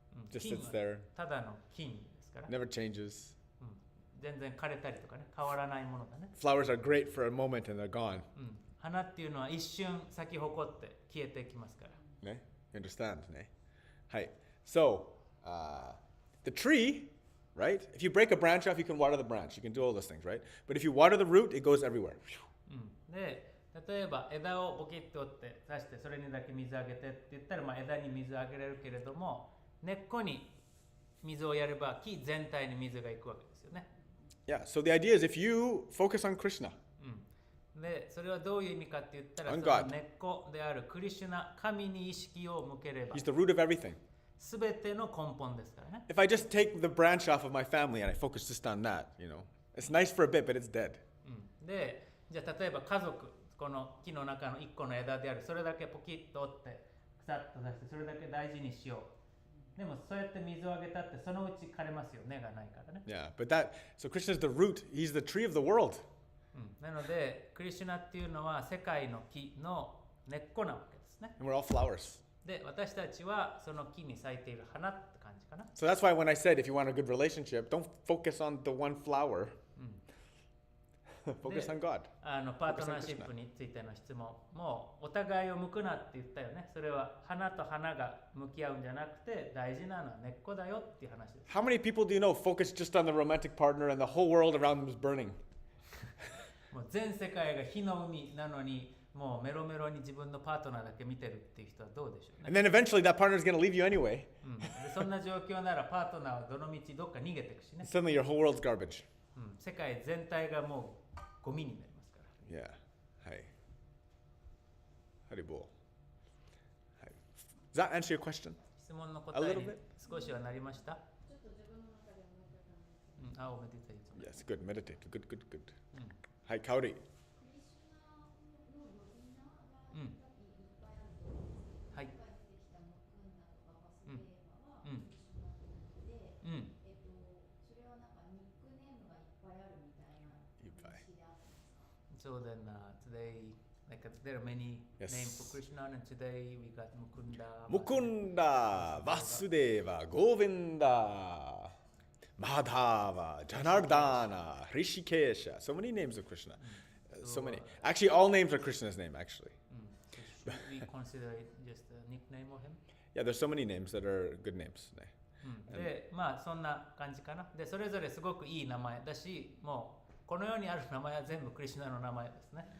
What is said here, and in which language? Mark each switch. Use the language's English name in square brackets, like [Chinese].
[English] Just [Japanese] 金 [English] sits [Japanese] は [English] there, [Japanese] ただの金ですから、 [English] never changes. [Japanese] 全然枯れたりとかね変わらないものだね。 [English] Flowers are great for a moment and they're gone. [Japanese] 花っていうのは一瞬咲き誇って消えていきますから。 [English] Ne? You understand? Ne? Hi. So, the tree, right? If you break a branch off, you can water the branch. You can do all those things, right? But if you water the root, it goes everywhere. [Japanese] で例えば枝をボキッと折って刺してそれにだけ水あげてって言ったら、枝に水あげれるけれども根っこに水をやれば木全体に水がいくわけですよね。 [English] Yeah, so the idea is if you focus on Krishna, [Japanese] でそれはどういう意味かって言ったら、 [English] On [Japanese] その [English] God. [Japanese] 根っこであるクリシュナ神に意識を向ければ [English] He's the root of everything. [Japanese] 全ての根本ですからね。 [English] If I just take the branch off of my family and I focus just on that, it's nice for a bit, but it's dead. [Japanese] でじゃあ例えば家族この木の中の一個の枝であるそれだけポキッと折って腐っと出してそれだけ大事にしよう。でもそうやって水をあげたってそのうち枯れますよ、根がないからね。 [English] Yeah, but so Krishna's the root. He's the tree of the world. [Japanese] なのでクリシュナっていうのは世界の木の根っこなわけですね。 [English] And we're all flowers. [Japanese] で、私たちはその木に咲いている花って感じかな。 [English] So that's why when I said if you want a good relationship, don't focus on the one flower. Focus on God. [Japanese] パートナーシップについての質問もお互いを向くなって言ったよね。それは花と花が向き合うんじゃなくて大事なのは根っこだよっていう話です。 [English] How many people do you know focus just on the romantic partner and the whole world around them is burning? [Japanese] もう全世界が火の海なのにもうメロメロに自分のパートナーだけ見てるっていう人はどうでしょうね。 [English] And then eventually that partner is going to leave you anyway. [Japanese] でそんな状況ならパートナーはどの道どっか逃げていくしね。 [English] Suddenly your whole world's garbage. [Japanese] 世界全体がもうゴミになりますから。 [English] Yeah. Hi. Haribol. Hi. Does that answer your question? [Japanese] 質問の答 [English] A [Japanese] え [English] little [Japanese] に [English] bit? [Japanese] 少しはなりました。ちょっと自分の中で思ってたんですけど、おめでとう。 [English] Yes, good. Meditate. Good, good, good. Hi, Kaori. [Japanese] クリシュナの呼び名がいっぱいあると思うんですけど、はい今回出てきたムクンダとかバスデーバはうんクリシュナで、それはなんかニックネームがいっぱいあるみたいな認識であってますか？ [English] So then today, like there are many Yes. names for Krishna, and today we got Mukunda. Mukunda, Vasudeva, Govinda, Madhava, Janardana, Rishikesha. So many names of Krishna. So many. Actually, all names are Krishna's name, actually. So should we consider it just a nickname of him? Yeah, there's so many names that are good names. [Japanese] で、まあそんな感じかな。で、それぞれすごくいい名前だし、もうこの世にある名前は全部クリシュナの名前ですね。